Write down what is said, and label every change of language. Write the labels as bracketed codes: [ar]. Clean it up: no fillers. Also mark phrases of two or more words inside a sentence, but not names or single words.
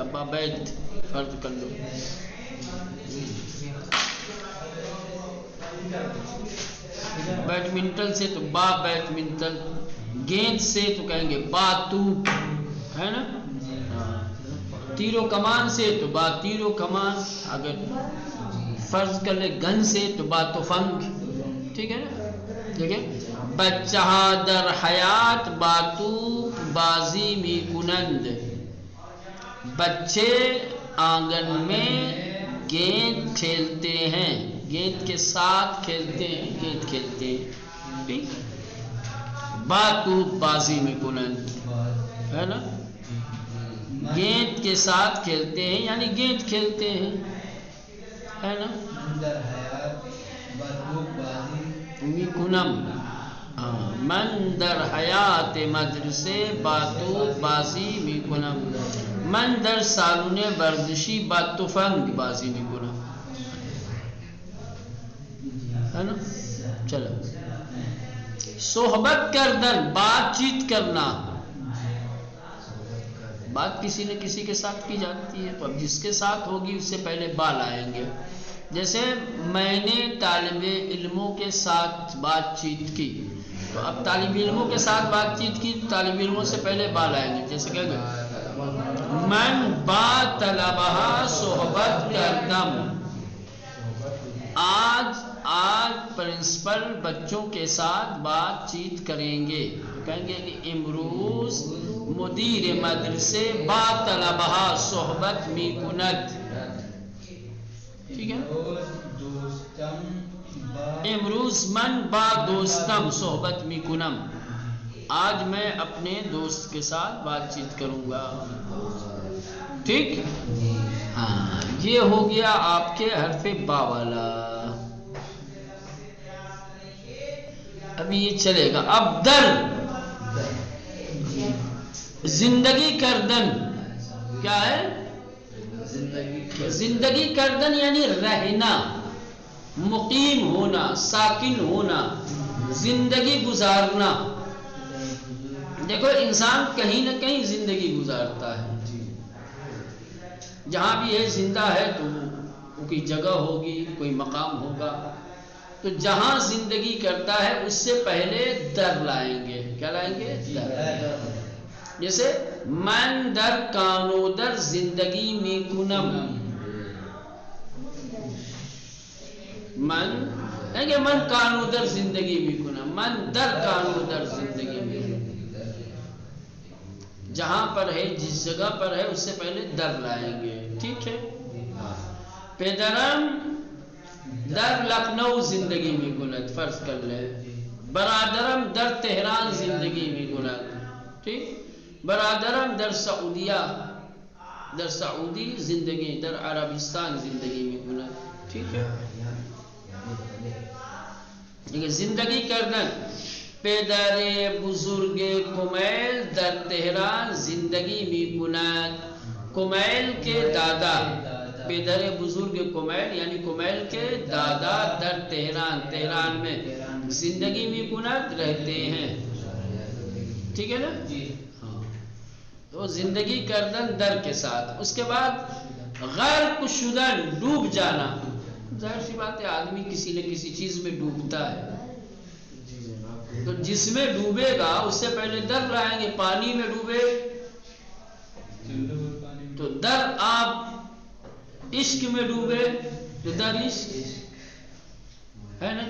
[fa] با بیت [ur] فرض کر لو. بیڈمنٹن سے تو [fa] با بیڈمنٹن. [ur] گیند سے تو کہیں گے [fa] با توپ [ur] ہے نا. تیر و کمان سے تو [fa] با تیر و کمان. [ur] اگر فرض کر لے گن سے تو [fa] با تفنگ. [ur] ٹھیک ہے نا. دیکھیں [fa] بچہ در حیات با توپ بازی می کنند. [ur] بچے آنگن میں گیند کھیلتے ہیں. گیند کے ساتھ کھیلتے ہیں. گیند کھیلتے ہیں. ٹھیک. [fa] با توپ بازی میں کنند [ur] ہے نا. گیند کے ساتھ کھیلتے ہیں یعنی گیند کھیلتے ہیں ہے نا. [fa] کنم من در حیات مدرسے با توپ بازی می کنم. من در سالن ورزشی با تفنگ بازی می کنم [ur] ہے نا. چلو [fa] صحبت کردن [ur] بات چیت کرنا. بات کسی نہ کسی کے ساتھ کی جاتی ہے، تو اب جس کے ساتھ ہوگی اس سے پہلے بال آئیں گے. جیسے میں نے طالب علموں کے ساتھ بات چیت کی، تو اب طالب علموں کے ساتھ بات چیت کی، طالب علموں سے پہلے بال آئیں گے. جیسے کہ [fa] من با طلبہ صحبت کردم، [ur] آج پرنسپل بچوں کے ساتھ بات چیت کریں گے، کہیں گے کہ [fa] امروز مدیر مدرسے با طلبہ صحبت می کند. [ur] ٹھیک ہے، [fa] امروز من با دوستم صحبت می کنم، [ur] آج میں اپنے دوست کے ساتھ بات چیت کروں گا. ٹھیک، ہاں یہ ہو گیا آپ کے حرف با والا. ابھی یہ چلے گا. اب در، [fa] زندگی کردن [ur] کیا ہے؟ [fa] زندگی کردن [ur] یعنی رہنا، مقیم ہونا، ساکن ہونا، زندگی گزارنا. دیکھو انسان کہیں نہ کہیں زندگی گزارتا ہے، جہاں بھی ہے زندہ ہے تو کوئی جگہ ہوگی، کوئی مقام ہوگا. تو جہاں زندگی کرتا ہے اس سے پہلے در لائیں گے. کیا لائیں گے؟ در. [fa] جیسے من در کانو در زندگی می کنم، من کانو در زندگی می کنم، من در کانو در زندگی می کنم. [ur] جہاں پر ہے، جس جگہ پر ہے اس سے پہلے در لائیں گے. ٹھیک ہے. [fa] پدرم در لکھنؤ زندگی می کند، [ur] فرض کر لے. [fa] برادرم در تہران زندگی می کند. [ur] ٹھیک. [fa] برادرم در سعودیہ، در سعودی زندگی، در عربستان زندگی می کند. [ur] ٹھیک ہے. [fa] زندگی کردن. پدر بزرگ کمیل در تہران زندگی می کند. [ur] کمیل کے دادا، [fa] پدر بزرگ کمیل [ur] یعنی کمیل کے دادا [fa] در تہران، [ur] تہران میں [fa] زندگی می کند [ur] رہتے ہیں. ٹھیک ہے نا؟ ہاں. تو [fa] زندگی کردن [ur] در کے ساتھ. اس کے بعد [fa] غرق شدن، [ur] ڈوب جانا. ظاہر سی بات ہے آدمی کسی نہ کسی چیز میں ڈوبتا ہے، تو جس میں ڈوبے گا اس سے پہلے در لائیں گے. پانی میں ڈوبے تو [fa] در آپ، [ur] عشق میں ڈوبے تو [fa] در عشق [ur] ہے نا.